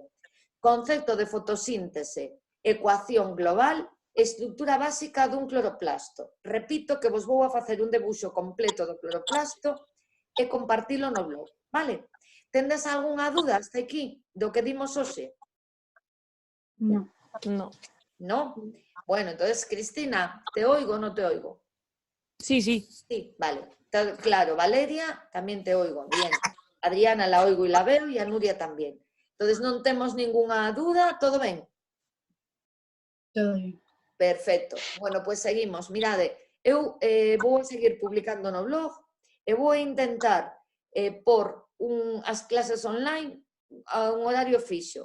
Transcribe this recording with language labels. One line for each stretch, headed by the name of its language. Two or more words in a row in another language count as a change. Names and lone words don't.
Galician: Concepto de fotosíntese, ecuación global, estrutura básica dun cloroplasto. Repito que vos vou a facer un debuxo completo do cloroplasto e compartilo no blog, vale? Tendes algunha duda hasta aquí do que dimos hoxe?
Spanish: No. ¿No? Bueno, entonces, Cristina, ¿te oigo o no te oigo? Sí, sí. Sí, vale. Claro, Valeria, también te oigo. Bien. Adriana la oigo y la veo y a Nuria también. Entonces,
Galician: non temos ninguna duda, ¿todo ben?
Spanish: Todo bien. Perfecto. Bueno, pues seguimos.
Galician: Mirade, eu vou a seguir publicando no blog e vou a intentar por as clases online a un horario fixo.